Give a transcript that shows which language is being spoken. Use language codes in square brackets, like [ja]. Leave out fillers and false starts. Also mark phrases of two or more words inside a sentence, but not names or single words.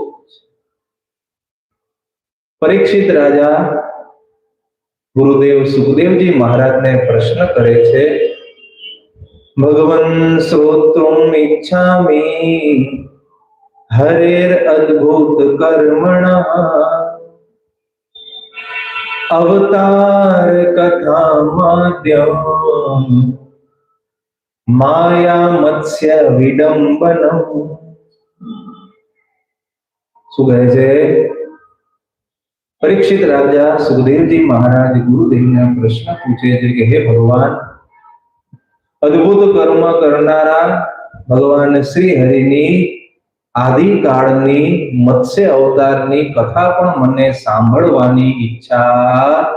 [gu] પરીક્ષિત રાજા ગુરુદેવ સુખદેવજી મહારાજને પ્રશ્ન કરે છે, [sa] ભગવન શ્રોતુમ ઈચ્છામિ હરેર અદ્ભુત કર્મણા અવતાર કથા માધ્યમ माया मत्स्य विडंबनम। [gu] શું કહે છે? પરીક્ષિત રાજા સુખદેવજી મહારાજ ગુરુદેવને પ્રશ્ન પૂછે છે કે હે ભગવાન, અદ્ભુત કર્મ કરનારા ભગવાન શ્રી હરિની આદિકાળની મત્સ્ય અવતારની કથા પણ મને સાંભળવાની ઈચ્છા,